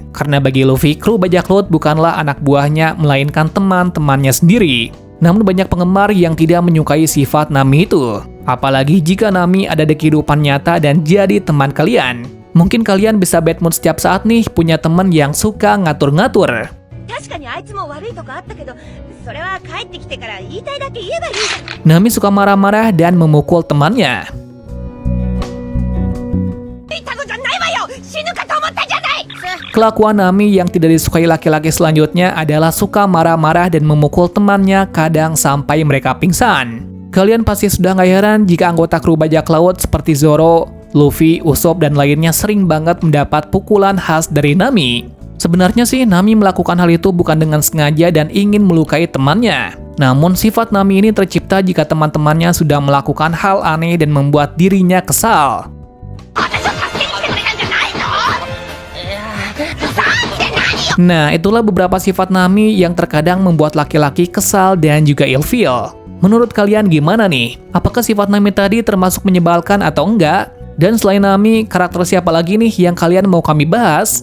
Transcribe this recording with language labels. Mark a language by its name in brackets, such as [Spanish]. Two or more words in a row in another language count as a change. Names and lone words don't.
[Indonesian] Karena bagi Luffy, kru bajak laut bukanlah anak buahnya, melainkan teman-temannya sendiri. Namun banyak penggemar yang tidak menyukai sifat Nami itu. Apalagi jika Nami ada di kehidupan nyata dan jadi teman kalian. Mungkin kalian bisa [English] bad mood [Indonesian] setiap saat nih punya teman yang suka ngatur-ngatur. [Japanese] 確かにあいつも悪いとこあったけど、それは帰ってきてから言いたいだけ言えばいいじゃん。 [Indonesian] Nami suka marah-marah dan memukul temannya. [Japanese] 言ったことないわよ。死ぬかと思ったじゃない。 [Indonesian] Kelakuan Nami yang tidak disukai laki-laki selanjutnya adalah suka marah-marah dan memukul temannya kadang sampai mereka pingsan. Kalian pasti sudah nggak heran jika anggota kru bajak laut seperti Zoro, Luffy, Usopp, dan lainnya sering banget mendapat pukulan khas dari Nami. Sebenarnya sih Nami melakukan hal itu bukan dengan sengaja dan ingin melukai temannya. Namun sifat Nami ini tercipta jika teman-temannya sudah melakukan hal aneh dan membuat dirinya kesal. [Japanese] 私を助けに来てくれたんじゃないの。 [Indonesian] Nah, itulah beberapa sifat Nami yang terkadang membuat laki-laki kesal dan juga ilfeel. Menurut kalian gimana nih? Apakah sifat Nami tadi termasuk menyebalkan atau enggak? Dan selain Nami, karakter siapa lagi nih yang kalian mau kami bahas?